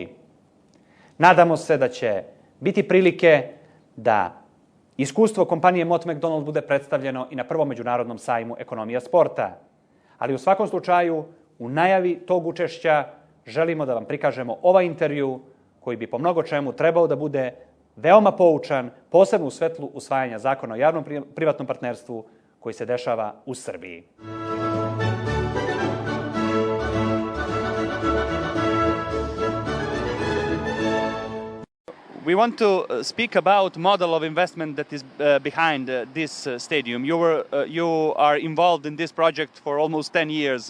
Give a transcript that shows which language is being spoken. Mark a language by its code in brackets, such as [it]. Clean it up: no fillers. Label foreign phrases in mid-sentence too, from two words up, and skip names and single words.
[sr] Nadamo se da će biti prilike da iskustvo kompanije Mott MacDonald bude predstavljeno i na prvom međunarodnom sajmu Ekonomija sporta. Ali u svakom slučaju, u najavi tog učešća želimo da vam prikažemo ovaj intervju koji bi po mnogo čemu trebao da bude veoma poučan, posebno u svetlu usvajanja zakona o javnom privatnom partnerstvu koji se dešava u Srbiji. [en] We want to speak about model of investment that is behind this stadium. You are involved in this project for almost 10 years.